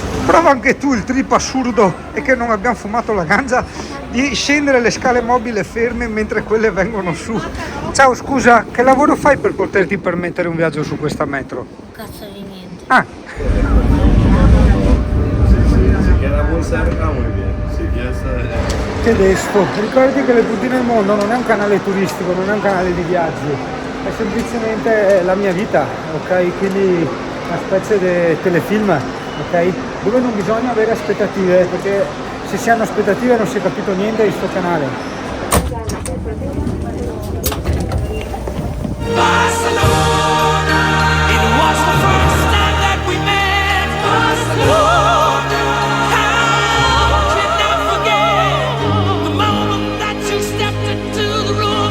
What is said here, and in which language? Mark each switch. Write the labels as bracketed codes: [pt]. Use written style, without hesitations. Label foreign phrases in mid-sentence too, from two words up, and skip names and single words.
[it] Prova anche tu il trip assurdo e che non abbiamo fumato la ganja di scendere le scale mobili ferme mentre quelle vengono su. Ciao, scusa, che lavoro fai per poterti permettere un viaggio su questa metro? Cazzo di niente. Ah, [es] Si queda muy cerca, muy bien. Si quieres. che despo. [it] Ricordati che Le Puttine del Mondo non è un canale turistico, non è un canale di viaggi, è semplicemente la mia vita, ok? Quindi una specie di telefilm, ok? Dove non bisogna avere aspettative, perché se si hanno aspettative non si è capito niente di sto canale. [en] It was the first time that we met. Barcelona. How can I forget the moment that you stepped into the room?